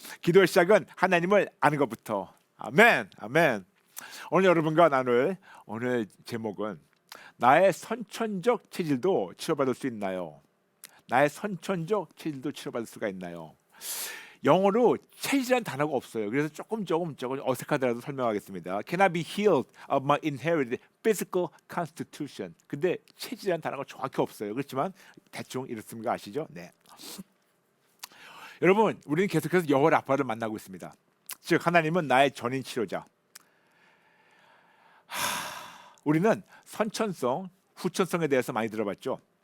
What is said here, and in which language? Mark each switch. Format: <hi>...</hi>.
<ko>기도의 시작은 하나님을 아는 것부터. 아멘, 아멘. 오늘 여러분과 나눌 오늘 제목은 나의 선천적 체질도 치료받을 수 있나요? 나의 선천적 체질도 치료받을 수가 있나요? 영어로 체질이라는 단어가 없어요. 그래서 조금 어색하더라도 설명하겠습니다.</ko> <en>Can I be healed of my inherited physical constitution?</en> <ko>근데 체질이라는 단어가 정확히 없어요. 그렇지만 대충 이렇습니다. 아시죠? 네. 여러분, 우리는 계속해서 여호와 라파를 만나고 있습니다. 즉 하나님은 나의 전인 치료자. 우리는 선천성, 후천성에 대해서 많이 들어봤죠.</ko>